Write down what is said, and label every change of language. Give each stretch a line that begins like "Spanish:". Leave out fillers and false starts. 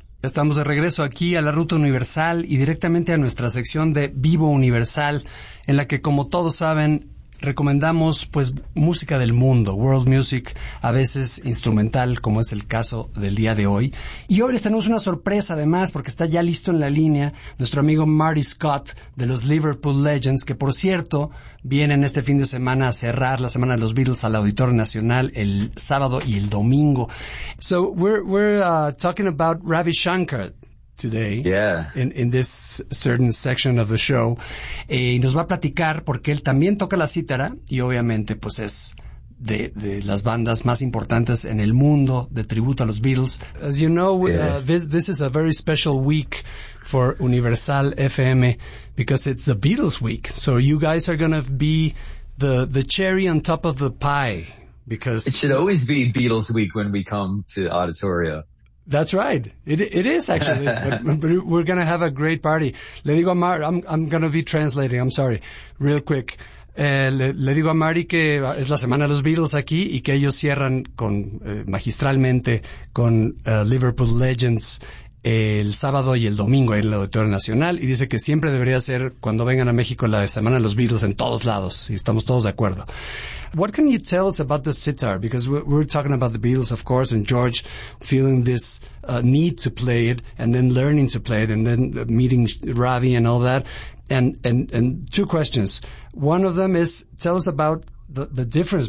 Spanish: Estamos de regreso aquí a La Ruta Universal y directamente a nuestra sección de Vivo Universal, en la que, como todos saben, recomendamos pues música del mundo, world music, a veces instrumental, como es el caso del día de hoy. Y hoy les tenemos una sorpresa además, porque está ya listo en la línea nuestro amigo Marty Scott de los Liverpool Legends, que por cierto vienen este fin de semana a cerrar la semana de los Beatles al Auditorio Nacional el sábado y el domingo.
English: So we're talking about Ravi Shankar today, yeah, in this certain section of the show,
Spanish: y nos va a platicar porque él también toca la cítara y obviamente pues es de las bandas más importantes en el mundo de tributo a los Beatles.
English: As you know, yeah, this is a very special week for Universal FM because it's the Beatles week. So you guys are gonna be the cherry on top of the pie, because it should always be Beatles week when we come to the auditorium. That's right. It is actually, but we're going to have a great party.
Spanish: Le digo a Marty,
English: I'm going to be translating, I'm sorry, real quick.
Spanish: Le digo a Marty que es la semana de los Beatles aquí y que ellos cierran con magistralmente con Liverpool Legends el sábado y el domingo en el Auditorio Nacional, y dice que siempre debería ser cuando vengan a México la semana de los Beatles en todos lados, y estamos todos de acuerdo.
English: What can you tell us about the sitar? Because we're talking about the Beatles, of course, and George feeling this need to play it, and then learning to play it, and then meeting Ravi and all that. And two questions. One of them is, tell us about the difference.